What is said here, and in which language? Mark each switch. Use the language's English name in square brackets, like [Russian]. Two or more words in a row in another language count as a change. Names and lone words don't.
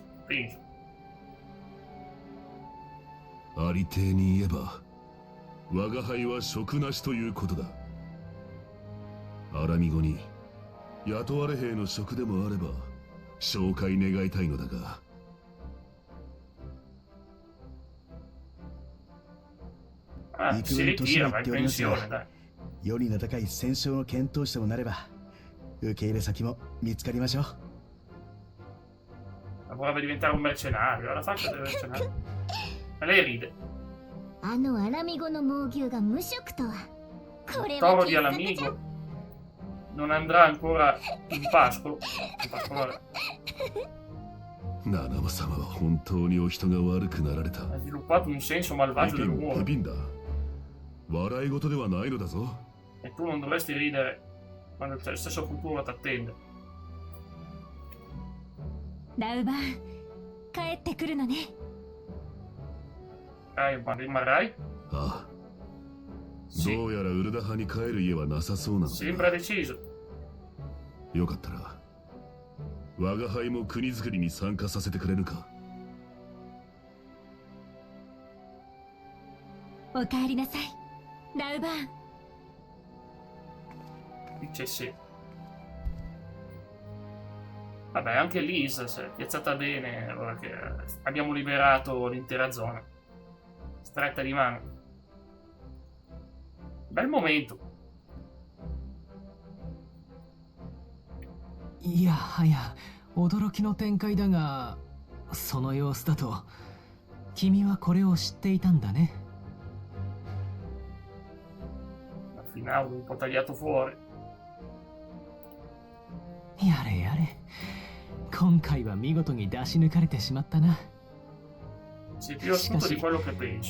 [Italian] Penso. [Japanese] ありていに言えば我が輩は職なしということだ。アラミゴに雇われ兵の職でもあれば紹介願いたいのだが。 [Italian] si ritira, va in pensione, dai. [Japanese] 世に名高い戦勝の検討士ともなれば受け入れ先も見つかりましょう。 [Italian] Vorrebbe diventare un mercenario, alla faccia del mercenario. Ma lei ride. [Japanese] あのアラミゴの猛牛が無職とは。これ [Italian] Toro [Japanese] は [Italian] di [Japanese] 傑作じゃ。 [Italian] Alamigo non andrà ancora in pascolo. In pascolo [Japanese] ナナマ様は本当にお人が悪くなられた。 [Italian] ha sviluppato un senso malvagio [Japanese] ペ [Italian] dell'umore. [Japanese] ピンだ。笑い事ではないのだぞ。 [Italian] E tu non dovresti ridere quando il stesso futuro ti attende. [Japanese] ラウバーン、帰ってくるのね。 [Italian] Ma rimarrai? [Japanese] ああ。どうやらウルダ派に帰る家はなさそうなのだ。 [Italian] Sembra deciso. [Japanese] よかったら我が輩も国づくりに参加させてくれるか。おかえりなさい、ラウバーン。 [Italian] Dice sì. Vabbè, anche Liz si è piazzata bene ora che abbiamo liberato l'intera zona. Stretta di mano. Bel momento. [Japanese] いやはや驚きの展開だが、その様子だと君はこれを知っていたんだね。 [Italian] Finale un po' tagliato fuori. [Japanese] やれやれ。今回は見事に出し抜かれてしまったな。 [Italian] Sei più astuto di quello che pensi.